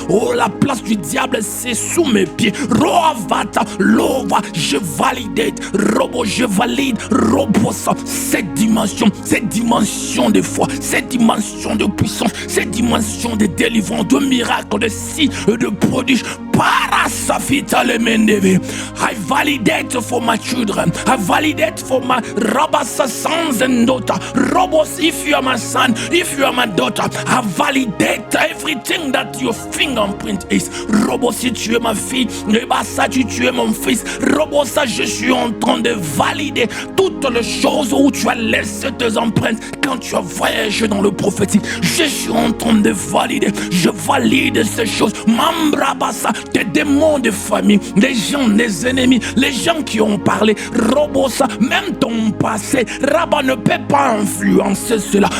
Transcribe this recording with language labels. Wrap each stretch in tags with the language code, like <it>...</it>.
<fr>Oh, la place du diable, c'est sous mes pieds. Roavata, lova, je valide. Robo, je valide. Robosa, cette dimension de foi, cette dimension de puissance, cette dimension de délivrance, de miracles, de signes, de prodiges. Parasafita le mendeve.</fr> <en>I validate for my children. I validate for my Rabasa sons and daughter. Robos, if you are my son, if you are my daughter, I validate everything that your fingerprint is.</en> <fr>Robos, si tu es ma fille, Rebasa, si tu es mon fils, Robosa, je suis en train de valider toutes les choses où tu as laissé tes empreintes quand tu as voyagé dans le prophétique. Je suis en train de valider. Je valide ces choses. Mambrabasa, des démons de famille, des gens, des ennemis, les gens qui ont parlé, Robosa, même ton passé, Rabat ne peut pas influencer cela.</fr>